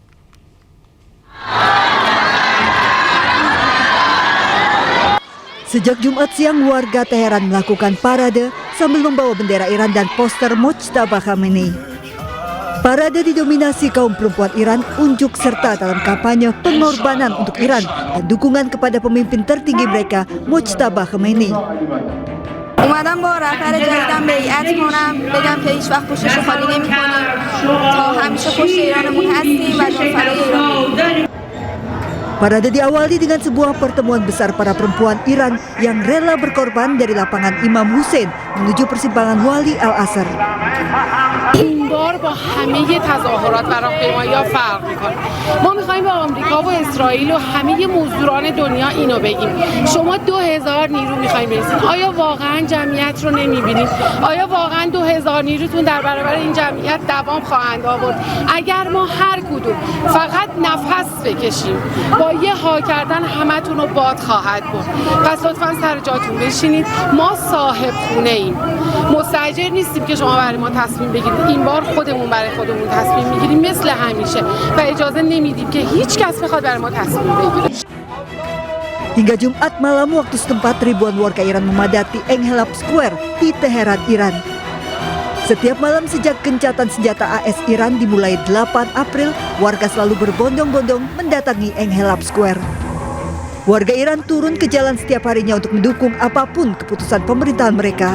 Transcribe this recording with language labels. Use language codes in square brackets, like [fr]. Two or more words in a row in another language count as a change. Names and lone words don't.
[id] Sejak Jumat siang, warga Teheran melakukan parade sambil membawa bendera Iran dan poster Mojtaba Khomeini. Parade didominasi kaum perempuan Iran unjuk serta dalam kampanye pengorbanan untuk Iran dan dukungan kepada pemimpin tertinggi mereka, Mojtaba Khomeini. [fa] اومدم با رهبر جدیدم بیعت کنم بگم که هیچ وقت پوشش خالی نمی‌کنیم تا همیشه پشت ایرانمون هستیم و جانفدای ایران. [id] Parade diawali dengan sebuah pertemuan besar para perempuan Iran yang rela berkorban dari lapangan Imam Hussein menuju persimpangan Wali Al-Asr. [fa] این بار با همه تظاهرات و راهپیمایی‌ها فرق می‌کنه. ما می‌خوایم به آمریکا و اسرائیل و همه مزدوران دنیا اینو بگیم. شما 2000 نیرو می‌خواید برسید. آیا واقعاً جمعیت رو نمی‌بینید؟ آیا واقعاً 2000 نیروتون در برابر این جمعیت دوام خواهند آورد؟ اگر ما هر کدوم فقط نفس بکشیم با یه ها کردن همتون رو باد خواهد برد. پس لطفاً سر جاتون بشینید. ما صاحب خونه‌ایم. مستاجر نیستیم که شما برای ما تصمیم بگیرید. این بار خودمون برای خودمون تصمیم میگیریم مثل همیشه و اجازه نمیدیم که هیچ کس بخواد برای ما تصمیم بگیره. [id] Hingga Jumat malam waktu setempat, ribuan warga Iran memadati Enghelab Square di Teheran, Iran. Setiap malam sejak gencatan senjata AS Iran dimulai 8 April, warga selalu berbondong-bondong mendatangi Enghelab Square. Warga Iran turun ke jalan setiap harinya untuk mendukung apapun keputusan pemerintahan mereka.